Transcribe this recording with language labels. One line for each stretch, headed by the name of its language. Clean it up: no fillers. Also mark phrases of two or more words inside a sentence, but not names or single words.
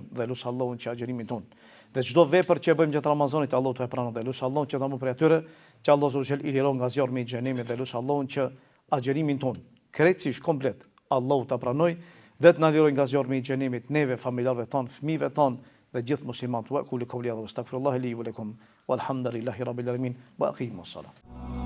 Albanian: Dhe elusi Allahun që agjërimin ton dhe çdo vepër që e bëjmë gjatë Ramazanit Allah të e pranon. Dhe elusi Allahun që ta më prej atyre që Allah
Arabic: سبحانه وتعالى
Albanian: i liron nga zjarmi i xhenemit. Dhe elusi Allahun që agjërimin ton krejtësisht komplet Allah ta pranoj dhe të na liroj nga zjarmi i xhenemit neve, familjarëve ton, fëmijëve ton dhe gjithë muslimanët.
Arabic: وقولوا قولي هذا واستغفر الله لي ولكم والحمد لله رب العالمين وأقم الصلاة.